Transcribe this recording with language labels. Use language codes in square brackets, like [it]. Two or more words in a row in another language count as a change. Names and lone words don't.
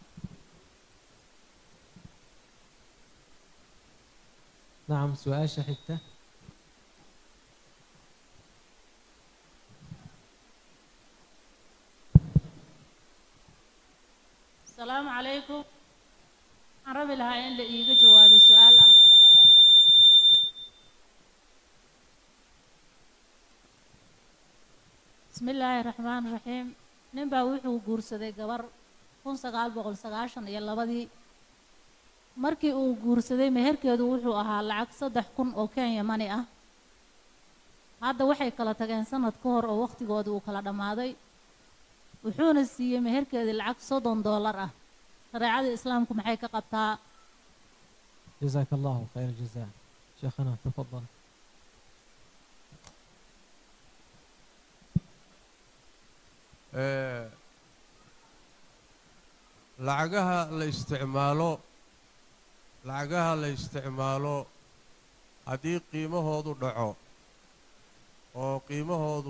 [so] nacam, su-aasha xigta. [ar] السلام عليكم. [so] waxaan rabi lahaa in la iiga jawaabo su-aal ah. [ar] بسم الله الرحمن الرحيم. [so] nin baa wuxuu guursaday gabar 1992 markii uu guursaday meherkeedu wuxuu ahaa lacag 3,000 oo Kenya money ah. hadda waxay kala tageen sanad ka hor oo waqtigooda uu kala dhamaaday, wuxuuna siiyey meherkeedii lacag $30 ah. shareecada islaamku maxay ka qabtaa؟ [ar] جزاك الله خير الجزاء. شيخنا تفضل. [so] lacagaha la isticmaalo haddii qiimahoodu dhaco oo qiimahoodu